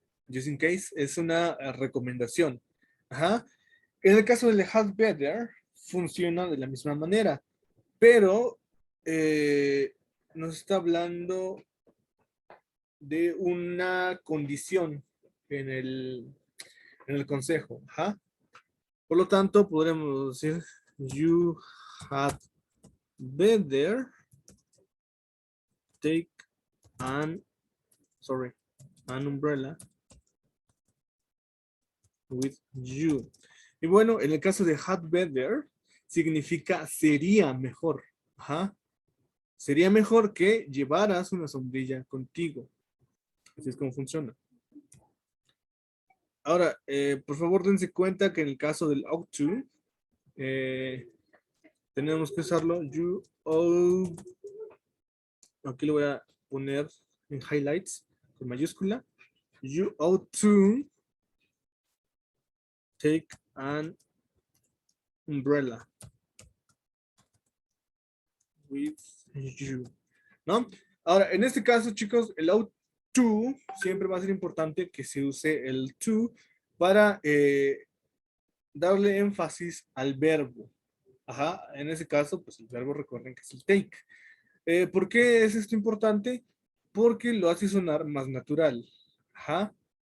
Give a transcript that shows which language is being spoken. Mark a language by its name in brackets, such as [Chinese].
[English] Just in case, [Spanish] es una recomendación. Ajá. En el caso del had better, funciona de la misma manera, pero nos está hablando de una condición en el consejo. Ajá. Por lo tanto, podremos decir, [English] you had better take an umbrella with you. [Spanish] Y bueno, en el caso de had better, significa sería mejor. Ajá. Sería mejor que llevaras una sombrilla contigo. Así es como funciona. Ahora, por favor, dense cuenta que en el caso del ought to, tenemos que usarlo. [English] You ought. [Spanish] Aquí lo voy a poner en highlights con mayúscula. [English] You ought to take an umbrella with you. [Spanish] ¿No? Ahora, en este caso, chicos, el ought to siempre va a ser importante que se use el to para darle énfasis al verbo. Ajá, en ese caso, pues el verbo recuerden que es el take. ¿Por qué es esto importante? Porque lo hace sonar más natural. Ajá.